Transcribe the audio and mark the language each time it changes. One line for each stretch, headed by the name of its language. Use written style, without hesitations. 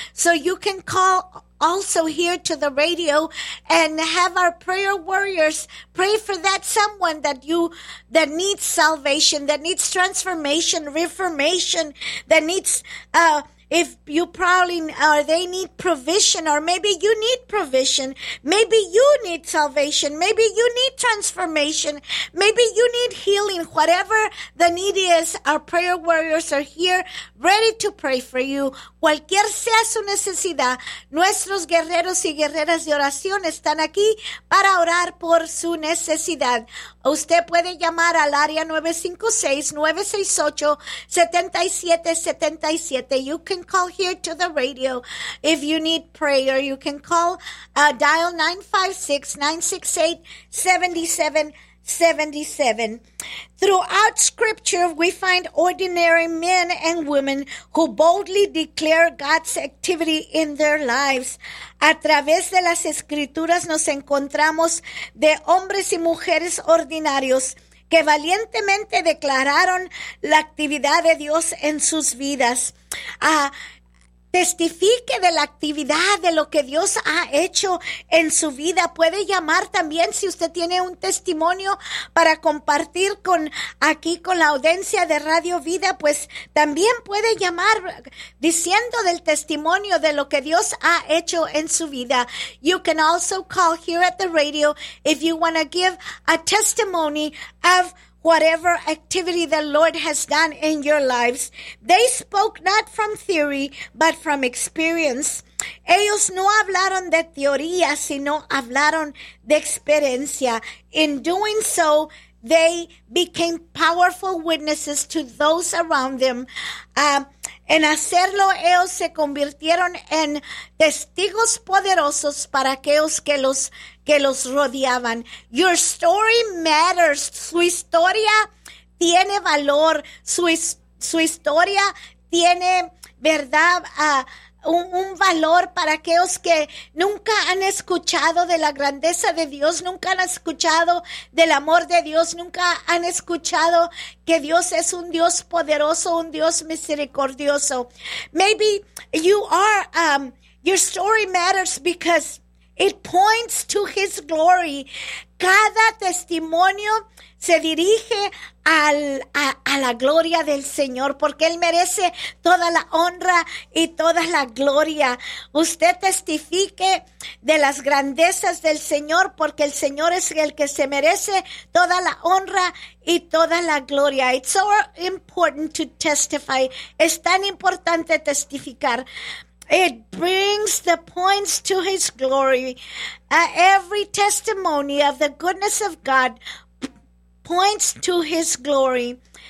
English: So you can call also here to the radio and have our prayer warriors pray for that someone that you, that needs salvation, that needs transformation, reformation, that needs, if you probably, or they need provision, or maybe you need provision, maybe you need salvation, maybe you need transformation, maybe you need healing, whatever the need is, our prayer warriors are here, ready to pray for you.
Spanish: Cualquier sea su necesidad, nuestros guerreros y guerreras de oración están aquí para orar por su necesidad. Usted puede llamar al área 956-968-7777.
English: You can call here to the radio if you need prayer. You can call, dial 956-968-7777. Throughout scripture, we find ordinary men and women who boldly declare God's activity in their lives.
Spanish: A través de las escrituras nos encontramos de hombres y mujeres ordinarios que valientemente declararon la actividad de Dios en sus vidas. Testifique de la actividad de lo que Dios ha hecho en su vida. Puede llamar también si usted tiene un testimonio para compartir con aquí con la audiencia de Radio Vida, pues también puede llamar diciendo del testimonio de lo que Dios ha hecho en su vida.
English: You can also call here at the radio if you want to give a testimony of whatever activity the Lord has done in your lives. They spoke not from theory, but from experience.
Spanish: Ellos no hablaron de teoría, sino hablaron de experiencia.
English: In doing so, they became powerful witnesses to those around them.
Spanish: En hacerlo, ellos se convirtieron en testigos poderosos para aquellos que los rodeaban.
English: Your story matters.
Spanish: Su historia tiene valor. Su historia tiene, ¿verdad?, un valor para aquellos que nunca han escuchado de la grandeza de Dios, nunca han escuchado del amor de Dios, nunca han escuchado que Dios es un Dios poderoso, un Dios misericordioso.
English: Maybe you are, your story matters because it points to his glory.
Spanish: Cada testimonio se dirige a la gloria del Señor, porque Él merece toda la honra y toda la gloria. Usted testifique de las grandezas del Señor, porque el Señor es el que se merece toda la honra y toda la gloria.
English: It's so important to testify.
Spanish: Es tan importante testificar.
English: It brings the points to his glory. Every testimony of the goodness of God points to his glory.